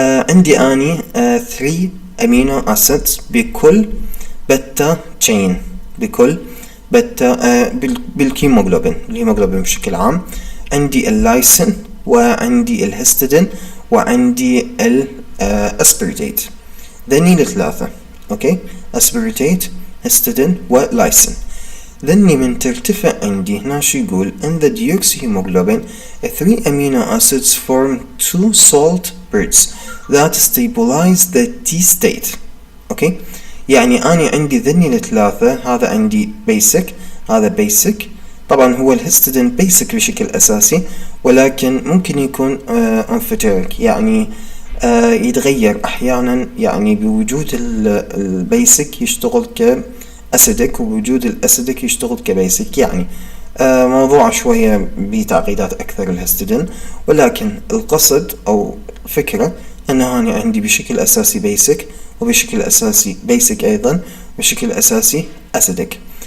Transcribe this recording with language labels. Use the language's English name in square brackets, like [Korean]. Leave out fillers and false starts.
[Arabic] عندي اني 3 امينو اسيدز بكل بيتا تشين، بكل بيتا بالهيموغلوبين بشكل عام. عندي اللايسين وعندي الهستidine وعندي الاسبرتيت، ذني الثلاثة. اوكي، اسبرتيت، هستidine ولايسين. ذني من ترتفع عندي هنا شو يقول [English] in the deoxyhemoglobin 3 amino acids form 2 salt bridges that stabilize the T state. [Arabic] اوكي، يعني أنا عندي ذني الثلاثة، هذا عندي basic، هذا basic. طبعا هو الهستidine basic بشكل أساسي، ولكن ممكن يكون amphoteric، يعني يتغير أحيانا، يعني بوجود البيسك يشتغل كأسيدك وبوجود الأسيدك يشتغل كبيسك، يعني موضوع شوية بتعقيدات أكثر الهستidine، ولكن القصد أو الفكرة أنه أنا عندي بشكل أساسي بيسك، وبشكل أساسي بيسك أيضا بشكل أساسي أسيدك.